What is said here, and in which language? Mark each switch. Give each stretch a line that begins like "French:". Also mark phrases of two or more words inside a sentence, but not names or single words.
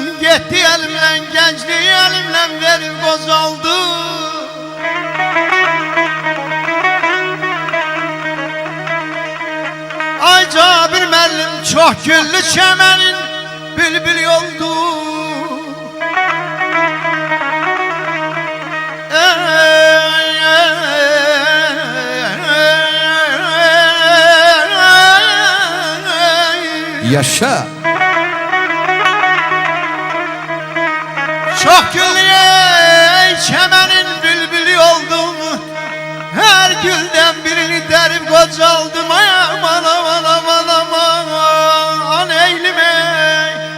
Azerbaijani: Getdi elimden gençliği elimden verib qocaldı. Ay Cabir müəllim çox güllü çəmənin bülbül oldu. Yaşa. Çok güllü çəmənin bülbülü oldum.
Turkish: Her gülden birini derip qocaldım. Ay aman aman aman aman an eylim ey.